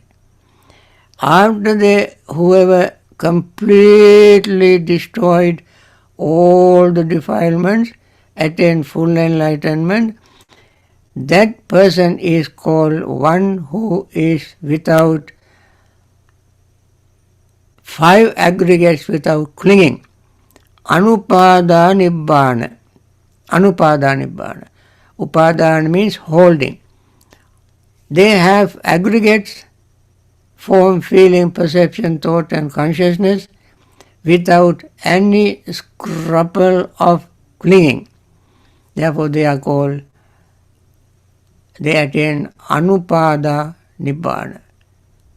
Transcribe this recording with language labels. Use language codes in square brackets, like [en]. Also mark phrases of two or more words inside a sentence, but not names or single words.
[en] After whoever completely destroyed all the defilements, attain full enlightenment, that person is called one who is without 5 aggregates, without clinging. [pi] Anupada Nibbana. Anupada Nibbana. [en] Upadana means holding. They have aggregates, form, feeling, perception, thought and consciousness, without any scruple of clinging. Therefore they are called, they attain [pi] Anupada Nibbana.